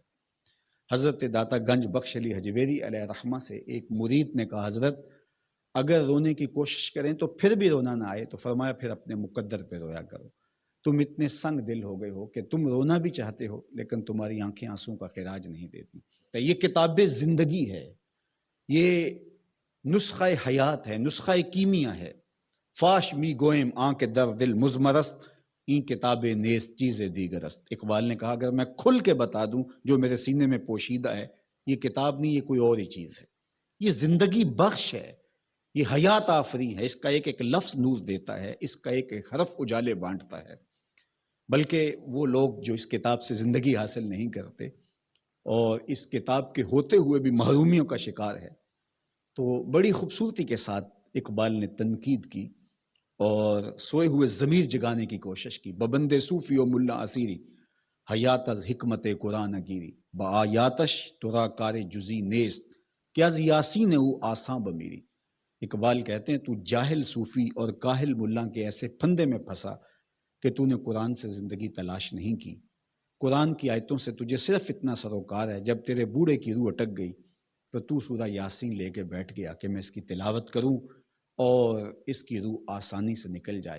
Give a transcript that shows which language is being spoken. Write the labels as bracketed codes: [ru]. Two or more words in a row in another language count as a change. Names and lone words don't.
[ur] حضرت داتا گنج بخش علی حجویری [ar] علیہ رحمہ [ur] سے ایک مرید نے کہا حضرت اگر رونے کی کوشش کریں تو پھر بھی رونا نہ آئے تو فرمایا پھر اپنے مقدر پہ رویا کرو، تم اتنے سنگ دل ہو گئے ہو کہ تم رونا بھی چاہتے ہو لیکن تمہاری آنکھیں آنسوں کا خراج نہیں دیتی۔ تو یہ کتاب زندگی ہے، یہ نسخہ حیات ہے، نسخہ کیمیا ہے۔ [fa] فاش می گوئم آنکھ در دل مزمرست، این کتاب نیست چیز دیگرست۔ [ur] اقبال نے کہا اگر میں کھل کے بتا دوں جو میرے سینے میں پوشیدہ ہے، یہ کتاب نہیں، یہ کوئی اور ہی چیز ہے۔ یہ زندگی بخش ہے، یہ حیات آفری ہے، اس کا ایک ایک لفظ نور دیتا ہے، اس کا ایک ایک حرف اجالے بانٹتا ہے۔ بلکہ وہ لوگ جو اس کتاب سے زندگی حاصل نہیں کرتے اور اس کتاب کے ہوتے ہوئے بھی محرومیوں کا شکار ہے، تو بڑی خوبصورتی کے ساتھ اقبال نے تنقید کی اور سوئے ہوئے ضمیر جگانے کی کوشش کی۔ [fa] ببند صوفی و ملا اسیری حیات از حکمت قرآن گیری، با آیاتش ترا کار جزی نیست کہ از یاسین او آساں بمیری۔ [ur] اقبال کہتے ہیں تو جاہل صوفی اور کاہل ملا کے ایسے پھندے میں پھنسا کہ تو نے قرآن سے زندگی تلاش نہیں کی۔ قرآن کی آیتوں سے تجھے صرف اتنا سروکار ہے، جب تیرے بوڑھے کی روح اٹک گئی تو تو سورہ یاسین لے کے بیٹھ گیا کہ میں اس کی تلاوت کروں اور اس کی روح آسانی سے نکل جائے۔